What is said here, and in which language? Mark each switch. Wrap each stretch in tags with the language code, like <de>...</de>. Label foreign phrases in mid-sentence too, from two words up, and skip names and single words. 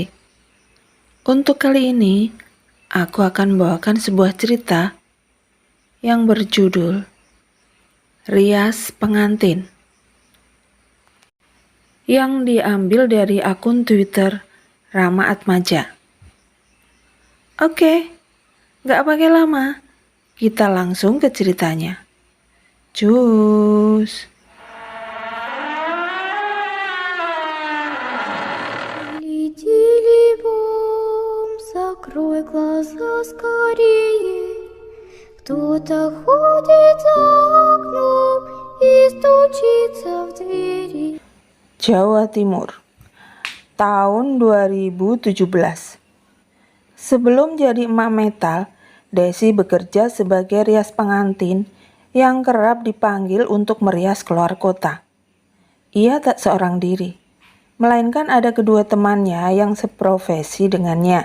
<id>Untuk kali ini, aku akan membawakan sebuah cerita yang berjudul Rias Pengantin, yang diambil dari akun Twitter Rama Atmaja. Oke, gak pakai lama, kita langsung ke ceritanya. Cus.</id> <ru>Бом, закрой глаза скорее. Кто-то ходит за окном и стучится в двери.</ru> <id>Jawa Timur, tahun 2017. Sebelum jadi emak metal, Desi bekerja sebagai rias pengantin yang kerap dipanggil untuk merias keluar kota. Ia tak seorang diri, melainkan ada kedua temannya yang seprofesi dengannya.</id>